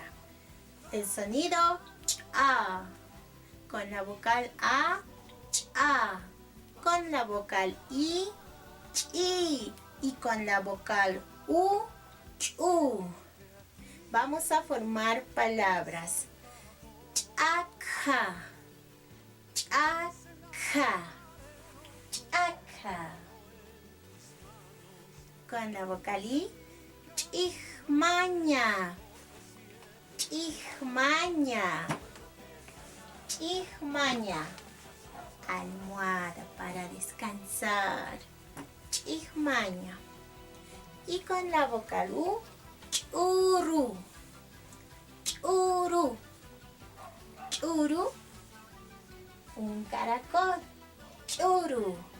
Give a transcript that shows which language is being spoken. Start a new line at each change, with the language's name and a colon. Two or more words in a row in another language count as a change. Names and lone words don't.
Spanish: El sonido a, con la vocal a, a, con la vocal i, y con la vocal u, chu. Vamos a formar palabras.
Aymara: Chaca, chaca, chaca.
Spanish: Con la vocal i,
Aymara: chihmaña, chihmaña, chihmaña.
Spanish: Almohada para descansar, chihmaña. Y con la vocal u,
Aymara: churu, churu, churu.
Spanish: Un caracol, churu.